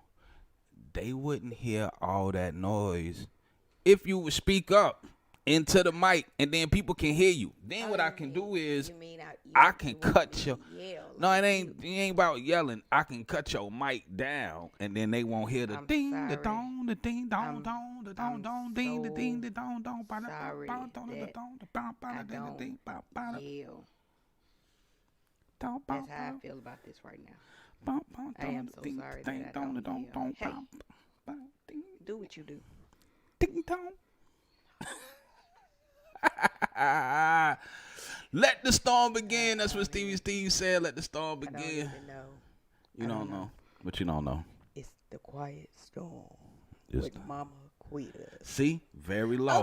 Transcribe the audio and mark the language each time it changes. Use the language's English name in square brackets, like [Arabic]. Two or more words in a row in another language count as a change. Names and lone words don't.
[English] They wouldn't hear all that noise if you would speak up into the mic and then people can hear you. Then what I can do is I can cut your... No, it ain't about yelling. I can cut your mic down and then they won't hear the ding, the dong, the ding, dong, dong, the dong, dong, ding, the ding, the dong, dong, ba da ba ba da da dong, the ba ba da ding, the ding, ba ba da. That's how I feel about this right now. I am so sorry that I don't yell. Hey, do what you do. Ding dong. Let the storm begin. That's what Steve said. Let the storm begin. I don't even know. You don't know. But you don't know. It's the quiet storm It's with Mama Quita. See? Very low.